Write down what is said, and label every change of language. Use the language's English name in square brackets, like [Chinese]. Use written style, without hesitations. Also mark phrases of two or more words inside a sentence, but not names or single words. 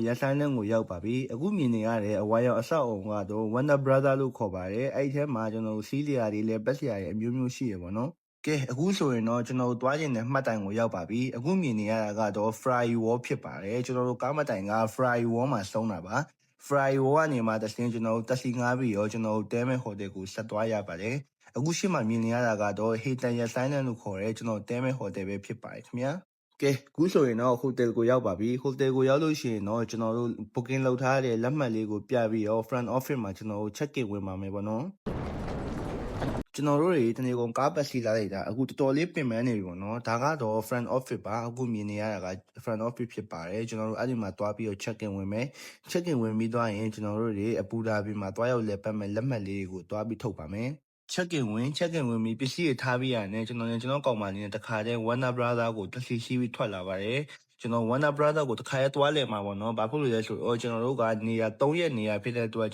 [Burmese] ရက်ဆိုင်လန်ကိုရောက်ပါပြီအခုမြင်နေရတဲ့အဝါရောင်အဆောက်အုံကတော့ Wonder Brother လို့ခေါ်ပါတယ်အဲ့ဒီထဲမှာကျွန်တော်တို့စီးလျာတွေလည်းပတ်စရာတွေအမျိုးမျိုးရှိရပါတော့ကဲအခုဆိုရင်တော့ကျွန်တော်တို့တွားကျင်တဲ့မှတ်တိုင်ကိုရောက်ပါပြီအခုမြင်နေရတာကတော့ Fry Wall ဖြစ်ပါတယ်ကျွန်တော်တို့ကားမှတ်တိုင်က Fry Wall မှာဆုံးတာပါ Fry Wall ကနေမှတစ်ဆင်းကျွန်တော်တို့တက်စီငားပြီးတော့ကျွန်တော်တို့တဲမဲဟိုတယ်ကိုဆက်သွားရပါတယ်အခုရှိမှမြင်နေရ တာကတော့ Hilton ရဲ့ Sign လို့ခေါ်ရဲကျွန်တော်တဲမဲဟိုတယ်ပဲဖြစ်ပါတယ်ခင်ဗျာကဲခုဆိုရင်တော့ဟိုတယ်ကိုရောက်ပါပြီဟိုတယ်ကိုရောက်လို့ရှိရင်တော့ကျွန်တော်တို့ booking လုပ်ထားတဲ့လက်မှတ်လေးကိုပြပြီးတော့ [English] front office [Burmese] မှာကျွန်တော်တို့ [English] check in [Burmese] ဝင်ပါမယ်ပေါ့နော်ကျွန်တော်တို့တွေတနေ့ကုန်ကားပတ်စီလာလိုက်တာအခုတော်တော်လေးပင်ပန်းနေပြီပေါ့နော်ဒါ ကတော့ [English] front office [Burmese] ပါအခုမြင်နေရတာက [English] front office [Burmese] ဖြစ်ပါတယ်ကျွန်တော်တို့အဲ့ဒီမှာတွားပြီးတော့ [English] check in [Burmese] ဝင်မယ် [English] check in [Burmese] ဝင်ပြီးသွားရင်ကျွန်တော်တို့တွေအပူဒါဘီမှာတွားရောက်လဲပတ်မဲ့လက်မှတ်လေးတွေကိုတွားပြီးထုတ်ပါမယ် [English] check in [Burmese] ဝင်ပြီးပစ္စည်းတွေထားပြီးရတယ် ကျွန်တော်ကောင်မလေးနဲ့တခါတည်း Warner Brother ကိုတက်စီရှိပြီးထွက်လာပါတယ်ကျွန်တော် Warner Brother ကိုတခါရဲတွားလဲမှာပေါ့နော်ဘာဖြစ်လို့လဲဆိုတော့ကျွန်တော်တို့ကနေရာ3ရက်နေရာဖြစ်တဲ့အတွက်